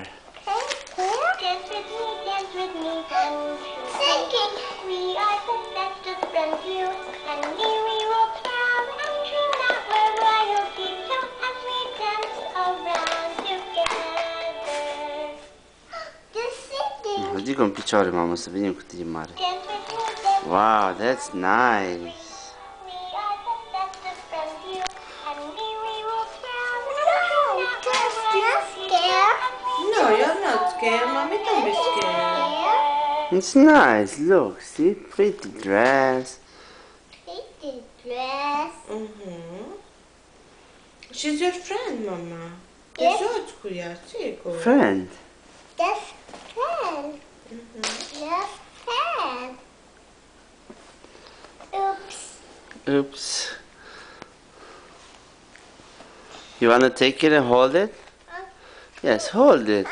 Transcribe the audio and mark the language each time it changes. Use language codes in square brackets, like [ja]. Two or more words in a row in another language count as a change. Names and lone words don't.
[en] Dance with me, singing. We are the best of friends, you and me. We will proud and true that we're royalty. So as we dance around together. Just singing. [ro] Ridică în picioare, Mama, să venim cu tine mare. [en] Dance with me, dance with Wow, that's nice. We are the best of friends, you and me. We will proud and true that we're royalty. No, you're not scared, mommy. Don't be scared. It's nice. Look, see? Pretty dress. Pretty dress. She's your friend, [ro] mama. Te [en] Yes. [ro] joci cu ea, sigur. [en] Friend. That's pen. That's pen. Oops. Oops. You wanna take it and hold it? Yes, hold it.